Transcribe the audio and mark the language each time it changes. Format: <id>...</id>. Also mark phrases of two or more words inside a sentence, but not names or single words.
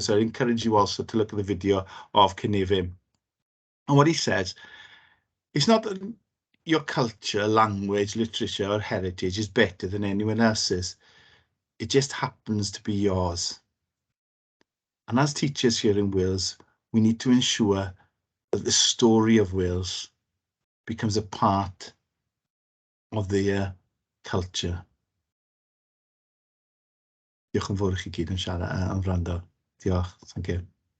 <en>So I encourage you also to look at the video of Cynefin. And what he says, it's not that your culture, language, literature, or heritage is better than anyone else's. It just happens to be yours. And as teachers here in Wales, we need to ensure that the story of Wales becomes a part of their culture.</en> <cy>Diolch yn fawr i chi gyd yn siarad, yn wrando. Diolch,</cy> <en>thank you.</en>